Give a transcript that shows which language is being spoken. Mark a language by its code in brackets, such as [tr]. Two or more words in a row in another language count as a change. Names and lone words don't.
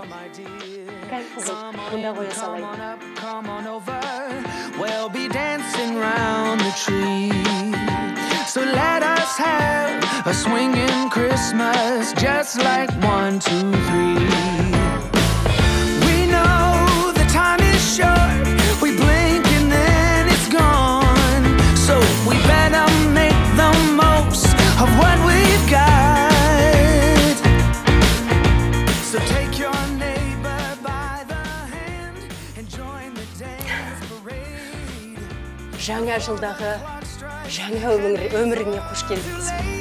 [kk] Кәл қызым, мұнда қоя салайын. [en] We'll be dancing round the tree. So let us have a swinging Christmas, just like 1, 2, 3. We know the time is short. We blink and then it's gone. So we better make the most of what we've got. So take your neighbor by the hand and join the dance parade. [kk] Жаңа жылдағы жаңа өміріңе қош келдіңіз.